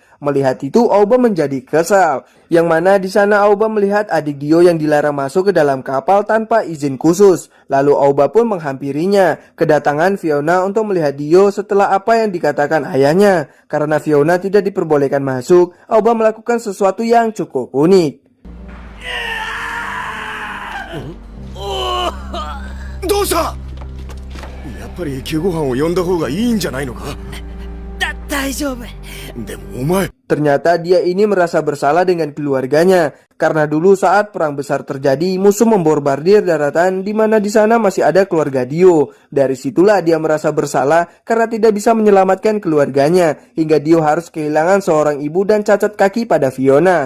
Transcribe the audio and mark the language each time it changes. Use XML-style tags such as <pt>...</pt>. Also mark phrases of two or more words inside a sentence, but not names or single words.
<id>Melihat itu Aoba menjadi kesal, yang mana di sana Aoba melihat adik Dio yang dilarang masuk ke dalam kapal tanpa izin khusus. Lalu Aoba pun menghampirinya. Kedatangan Fiona untuk melihat Dio setelah apa yang dikatakan ayahnya. Karena Fiona tidak diperbolehkan masuk, Aoba melakukan sesuatu yang cukup unik.</id> <ja>どうした？やっぱり救護班を呼んだ方がいいんじゃないのか？大丈夫。でもお前</ja> <id>Ternyata dia ini merasa bersalah dengan keluarganya karena dulu saat perang besar terjadi musuh membombardir daratan di mana di sana masih ada keluarga Dio. Dari situlah dia merasa bersalah karena tidak bisa menyelamatkan keluarganya hingga Dio harus kehilangan seorang ibu dan cacat kaki pada Fiona.</id>